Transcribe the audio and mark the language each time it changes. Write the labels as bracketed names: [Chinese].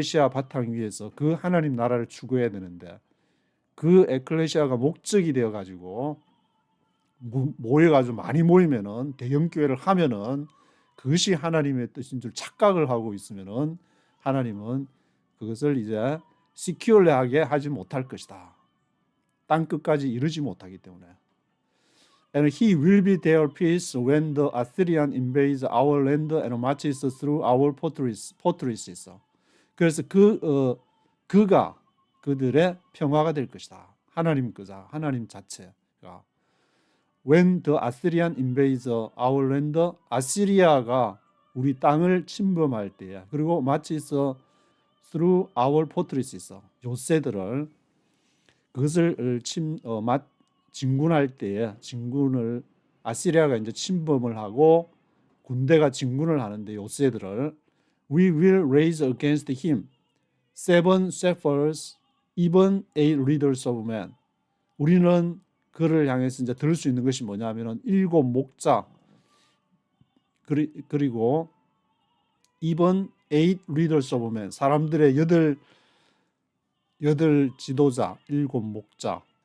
[Korean] 바탕 위에서 그 하나님 나라를 추구해야 되는데, 그 에클레시아가 목적이 되어 가지고 모여 가지고 많이 모이면은 대형 교회를 하면은 그것이 하나님의 뜻인 줄 착각을 하고 있으면은 하나님은 그것을 이제 시큐얼하게 하지 못할 것이다. 땅 끝까지 이르지 못하기 때문에. [English] And he will be their peace when the Assyrian invades our land and marches through our fortresses. [Korean] 그래서 그가 그들의 평화가 될 것이다. 하나님 그자, 하나님 자체가. [English] When the Assyrian invades our land, [Korean] 아시리아가 우리 땅을 침범할 때에, 그리고 [English] marches through our fortresses, [Korean] 요새들을 그것을 진군할 때에, 진군을 아시리아가 이제 침범을 하고 군대가 진군을 하는데 요새들을 [English] we will raise against him seven shepherds, even eight leaders of men. [Korean] 우리는 그를 향해서 이제 들을 수 있는 것이 뭐냐면은 일곱 목자, 그리고 [English] even eight leaders of men, [Korean] 사람들의 여덟 지도자, 일곱 목자.